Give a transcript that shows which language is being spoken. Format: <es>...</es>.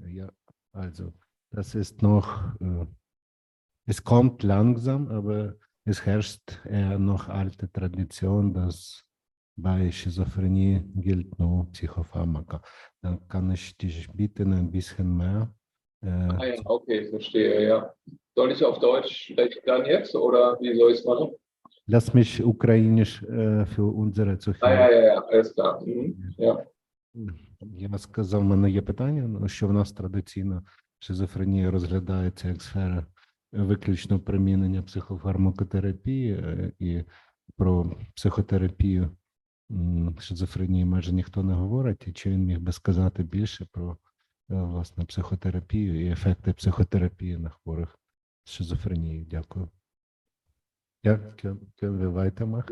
<de>Ja, also das ist noch, es kommt langsam, aber es herrscht eher noch alte Tradition, dass bei Schizophrenie gilt nur Psychopharmaka. Dann kann ich dich bitten, ein bisschen mehr. Ja, okay, verstehe, ja. Soll ich auf Deutsch sprechen dann jetzt oder wie soll ich es machen? lass mich ukrainisch für unsere Zuhörer. Ja, alles klar. Ja.</de> <uk>Я сказав, в мене є питання, що в нас традиційно шизофренія розглядається як сфера виключно примінення психофармакотерапії, і про психотерапію шизофренії майже ніхто не говорить. І чи він міг би сказати більше про, власне, психотерапію і ефекти психотерапії на хворих з шизофренією? Дякую.</uk> <de>Können wir weitermachen?</de>